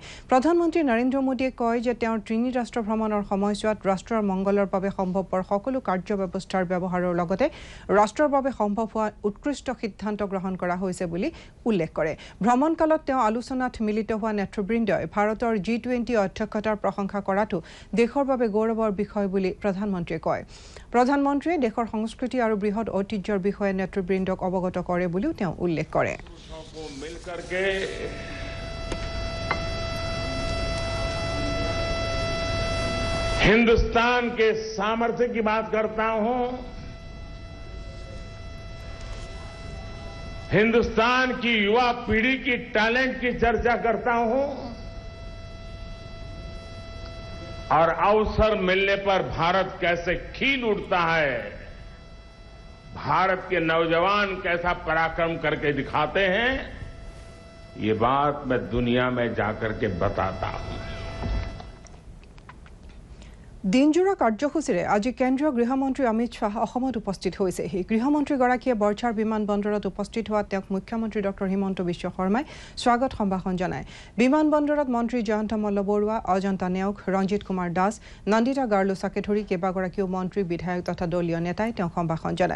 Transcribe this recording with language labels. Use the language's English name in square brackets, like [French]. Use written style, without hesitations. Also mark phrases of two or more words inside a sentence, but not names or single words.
[Assamese] প্ৰধানমন্ত্ৰী নৰেন্দ্ৰ মোদীয়ে কয় যে তেওঁৰ তিনি ৰাষ্ট্ৰ ভ্ৰমণৰ সময়ছোৱাত ৰাষ্ট্ৰৰ মংগলৰ বাবে সম্ভৱপৰ সকলো কাৰ্য ব্যৱস্থাৰ ব্যৱহাৰৰ লগতে ৰাষ্ট্ৰৰ বাবে সম্ভৱ হোৱা উৎকৃষ্ট সিদ্ধান্ত গ্ৰহণ কৰা হৈছে বুলি উল্লেখ কৰে। ভ্ৰমণকালত তেওঁ আলোচনাত মিলিত হোৱা নেতৃবৃন্দই ভাৰতৰ G20 অধ্যক্ষতাৰ প্ৰশংসা কৰাটো দেশৰ বাবে গৌৰৱৰ বিষয় বুলি প্ৰধানমন্ত্ৰীয়ে কয়। প্ৰধানমন্ত্ৰীয়ে দেশৰ সংস্কৃতি আৰু বৃহৎ ঐতিহ্যৰ বিষয়ে নেতৃবৃন্দক অৱগত কৰে বুলিও তেওঁ উল্লেখ কৰে। [Hindi] हिंदुस्तान के सामर्थ्य की बात करता हूं, हिंदुस्तान की युवा पीढ़ी की टैलेंट की चर्चा करता हूं और अवसर मिलने पर भारत कैसे खिल उठता है, भारत के नौजवान कैसा पराक्रम करके दिखाते हैं, ये बात मैं दुनिया में जाकर के बताता हूं। [Assamese] দিনজোৰা কাৰ্যসূচীৰে আজি কেন্দ্ৰীয় গৃহমন্ত্ৰী অমিত শ্বাহ অসমত উপস্থিত হৈছেহি। গৃহমন্ত্ৰীগৰাকীয়ে বৰঝাৰ বিমানবন্দৰত উপস্থিত হোৱা তেওঁক মুখ্যমন্ত্ৰী ডক্টৰ হিমন্ত বিশ্ব শৰ্মাই স্বাগত সম্ভাষণ জনায়। বিমানবন্দৰত মন্ত্ৰী জয়ন্ত মল্ল বৰুৱা, অজন্তা নেওগ, ৰঞ্জিত কুমাৰ দাস, নন্দিতা গাৰ্লোচাকে ধৰি কেইবাগৰাকীও মন্ত্ৰী, বিধায়ক তথা দলীয় নেতাই তেওঁক সম্ভাষণ জনায়।